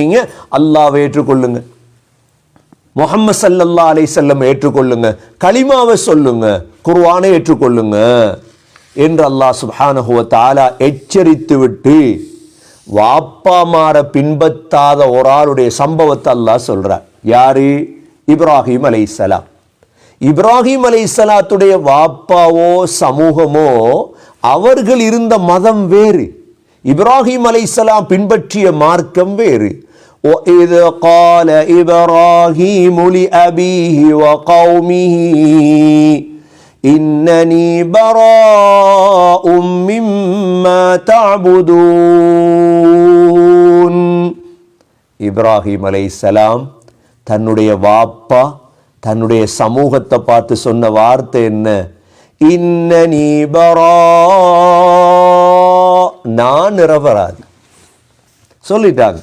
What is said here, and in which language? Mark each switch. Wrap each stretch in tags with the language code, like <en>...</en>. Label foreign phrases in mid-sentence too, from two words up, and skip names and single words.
<ta>நீங்க அல்லாஹ்வை ஏற்றுக்கொள்ளுங்க, முஹம்மது</ta> <ar>صلى الله عليه وسلم</ar> <ta>ஏற்றுக்கொள்ளுங்க, கலிமாவை சொல்லுங்க, குர்ஆனை ஏற்றுக்கொள்ளுங்க என்று</ta> <ar>الله سبحانه وتعالى</ar> <ta>எச்சரித்து விட்டு வாப்பாமார பின்பற்றாத ஒரு ஆளுடைய சம்பவத்தை அல்லாஹ் சொல்றார். யாரு? இப்ராஹிம் அலைஹிஸ்ஸலாம். இப்ராஹிம் அலைஹிஸ்ஸலாத்துடைய வாப்பாவோ சமூகமோ அவர்கள் இருந்த மதம் வேறு, இப்ராஹிம் அலைஹிஸ்ஸலாம் பின்பற்றிய மார்க்கம் வேறு.</ta> <ar>وَإِذْ قَالَ إِبْرَاهِيمُ لِأَبِيهِ وَقَوْمِهِ إِنَّنِي بَرَاءٌ مِّمَّا تَعْبُدُونَ.</ar> <ta>இப்ராஹிம் அலைஹிஸ்ஸலாம் தன்னுடைய வாப்பா, தன்னுடைய சமூகத்தை பார்த்து சொன்ன வார்த்தை என்ன?</ta> <ar>إنني براء,</ar> <ta>நான் நிரபராதி சொல்லிட்டாங்க.</ta>